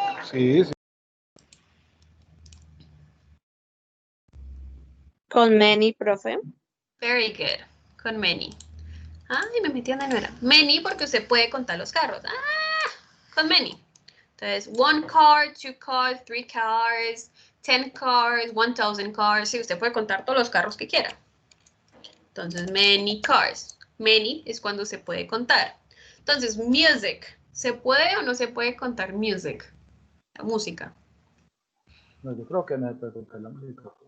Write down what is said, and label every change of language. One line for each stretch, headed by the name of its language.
Spanish: Sí, sí. Con many, profe.
English: Very good.
Spanish: Con many. Ay, me metí donde no era. Many porque usted puede contar los carros. Con many. Entonces,
English: 1 car, 2 cars, 3 cars, 10 cars, 1000 cars.
Spanish: Sí, usted puede contar todos los carros que quiera. Entonces,
English: many cars.
Spanish: Many es cuando se puede contar. Entonces, music. ¿Se puede o no se puede contar music? La música. No, yo creo que me puede contar la música.